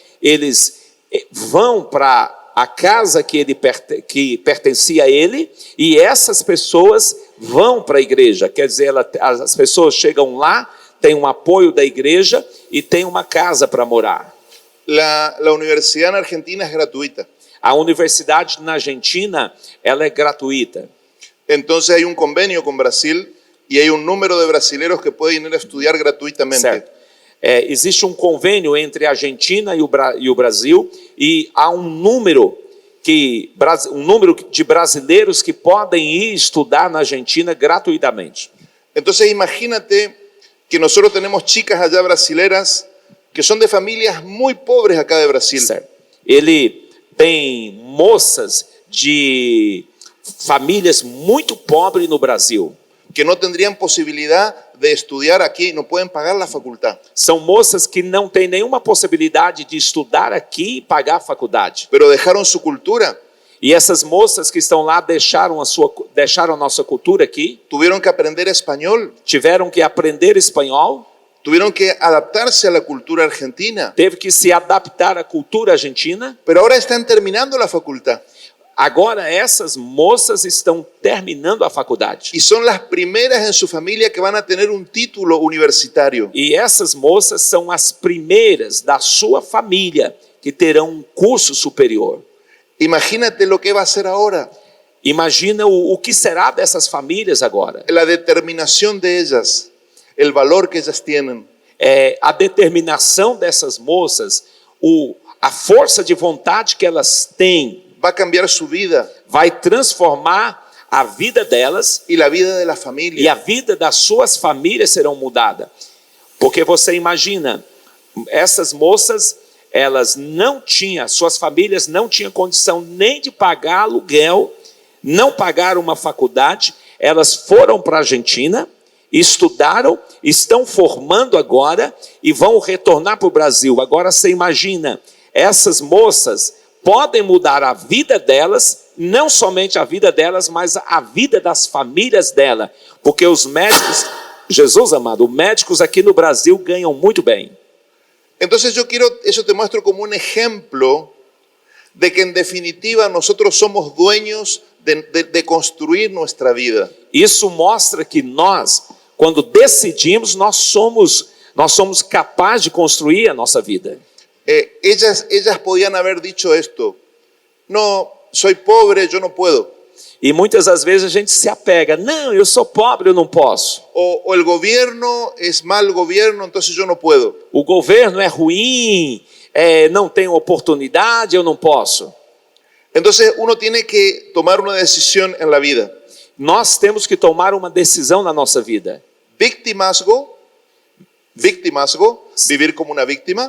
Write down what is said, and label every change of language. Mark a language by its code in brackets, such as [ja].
[pt] Eles vão para a casa que pertencia a ele e essas pessoas vão para a igreja. Quer dizer, as pessoas chegam lá, têm um apoio da igreja e têm uma casa para morar. [es] La universidad en Argentina es gratuita. [pt] A universidade na Argentina, ela é gratuita. [es] Entonces hay un convenio con Brasil y hay un número de brasileros que pueden ir a estudiar gratuitamente. [pt] Certo. Existe um convênio entre a Argentina e o Brasil e há um número de brasileiros que podem ir estudar na Argentina gratuitamente. [es] Entonces imagínate que nosotros tenemos chicas allá brasileras que son de familias muy pobres acá de Brasil. [pt] Certo. Ele tem moças de famílias muito pobres no Brasil. [es] Que no tendrían posibilidad de estudiar aquí, no pueden pagar la facultad. [pt] São moças que não têm nenhuma possibilidade de estudar aqui e pagar a faculdade. [es] Pero dejaron su cultura. [pt] E essas moças que estão lá deixaram a nossa cultura aqui. [es] Tuvieron que aprender español. [pt] Tiveram que aprender espanhol. [es] Tuvieron que adaptarse a la cultura argentina. [pt] Teve que se adaptar à cultura argentina. [es] Pero ahora están terminando la facultad. [pt] Agora essas moças estão terminando a faculdade. [es] y son las primeras en su familia que van a tener un título universitario. [pt] E essas moças são as primeiras da sua família que terão um curso superior. [es] Imagínate lo que va a ser ahora. [pt] Imagina o que será dessas famílias agora. [es] La determinación de ellas, el valor que ellas tienen. [pt] A determinação dessas moças, a força de vontade que elas têm, [es] Va a cambiar su vida [pt] vai transformar a vida delas [es] y la vida de la [pt] e [es] familia. [pt] a vida das suas famílias serão mudadas. Porque você imagina, essas moças, elas não tinham, suas famílias não tinham condição nem de pagar aluguel, não pagaram uma faculdade, elas foram para a Argentina, estudaram, estão formando agora e vão retornar para o Brasil. Agora você imagina, essas moças podem mudar a vida delas, não somente a vida delas, mas a vida das famílias dela, porque os médicos, Jesus amado, os médicos aqui no Brasil ganham muito bem. [es] Entonces eso te muestro como un ejemplo de que en definitiva nosotros somos dueños de construir nuestra vida. [pt] Isso mostra que nós, quando decidimos, nós somos capazes de construir a nossa vida. [es] Ellas podían haber dicho esto: no, soy pobre, yo no puedo. [pt] E muitas das vezes a gente se apega, não, eu sou pobre, eu não posso. [es] O el gobierno es mal gobierno, entonces yo no puedo. [pt] O governo é ruim, não tem oportunidade, eu não posso. [es] Entonces uno tiene que tomar una decisión en la vida. [pt] Nós temos que tomar uma decisão na nossa vida. [es] Victimazgo, vivir como una víctima,